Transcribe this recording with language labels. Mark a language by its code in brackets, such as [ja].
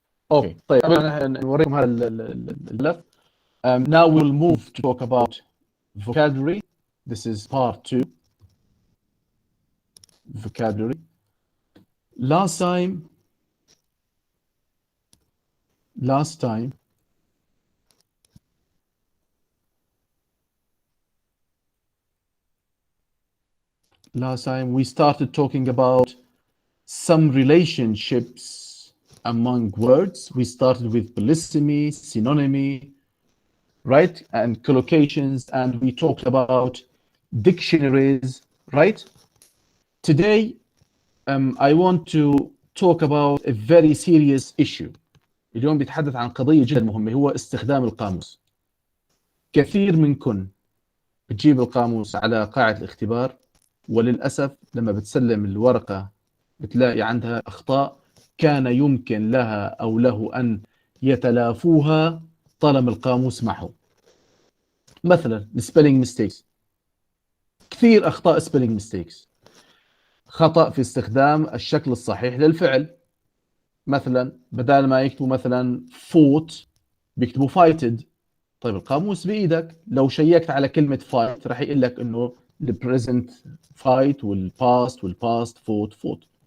[ar] Okay, طيب قبل أن نوريكم هذا الملف. [en] Now we'll move to talk about vocabulary. This is part 2. Vocabulary. Last time we started talking about some relationships among words. We started with polysemy, synonymy, right, and collocations, and we talked about dictionaries, right? Today I want to talk about a very serious issue. [ar] اليوم بيتحدث عن قضية جدا مهمة، هو استخدام القاموس. كثير منكم بتجيب القاموس على قاعة الاختبار، وللأسف لما بتسلم الورقة بتلاقي عندها أخطاء كان يمكن لها أو له أن يتلافوها طالما القاموس معه. مثلا spelling mistakes، كثير أخطاء spelling mistakes. خطأ في استخدام الشكل الصحيح للفعل. مثلا بدل ما يكتبوا مثلا fought بيكتبوا fighted. طيب القاموس بإيدك، لو شيكت على كلمة fight راح يقول لك إنه البريزنت fight والpast fought.